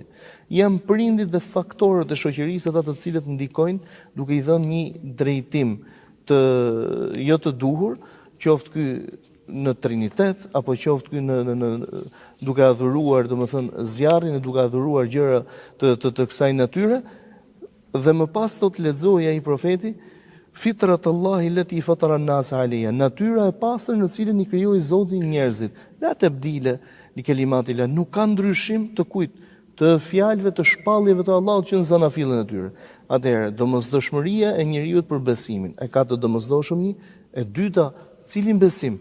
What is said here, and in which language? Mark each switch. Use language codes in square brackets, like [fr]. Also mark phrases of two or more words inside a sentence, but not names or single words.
[sq] Janë prindit dhe faktorët e shoqërisë ata të cilët ndikojnë duke i dhënë një drejtim të jo të duhur, qoftë ky në Trinitet apo qoftë ky në duke adhuruar, domethënë zjarrin e duke adhuruar gjëra të kësaj natyre, dhe më pas thot lexoja ai profeti [ar] فطرة الله التي فطر الناس عليها, [sq] natyra e pastër në cilën i krijoi Zoti njerëzit. [ar] لا تبديل لكلمات الله, [sq] nuk ka ndryshim të kujt, të fjalëve të shpalljeve të Allahut që në zanafillën e tyre. Atëherë, domosdoshmëria e njeriu për besimin, e ka të domosdoshëm një, e dyta, cilin besim?